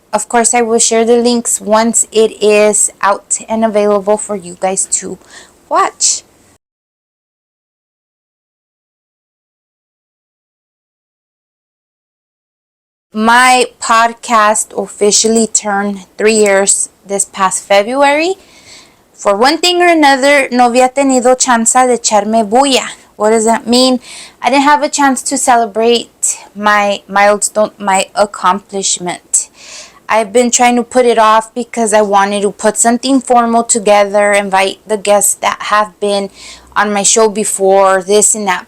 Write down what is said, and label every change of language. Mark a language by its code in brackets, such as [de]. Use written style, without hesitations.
[en] Of course, I will share the links once it is out and available for you guys to watch. My podcast officially turned 3 years this past February. For one thing or another, [es] no había tenido chance de echarme bulla. [en] What does that mean? I didn't have a chance to celebrate my milestone, my accomplishment. I've been trying to put it off because I wanted to put something formal together, invite the guests that have been on my show before, this and that.